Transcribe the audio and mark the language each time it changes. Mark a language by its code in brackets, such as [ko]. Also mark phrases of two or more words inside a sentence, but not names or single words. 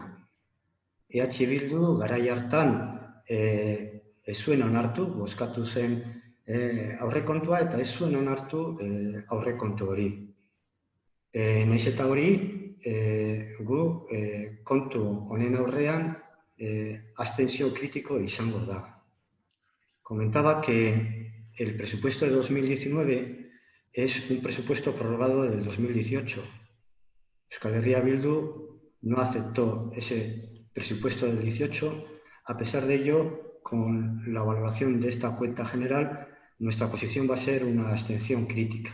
[eu] EH Bildu garai hartan ez zuen onartu, bozkatu zen aurrekontua eta ez zuen onartu aurrekontu hori. Nahiz eta hori, gu kontu honen aurrean abstentzio kritiko izango da. [es] Comentaba que el presupuesto de 2019 es un presupuesto prorrogado del 2018. Euskal Herria Bildu no aceptó ese presupuesto del 18, a pesar de ello, con la valoración de esta cuenta general, nuestra posición va a ser una abstención crítica.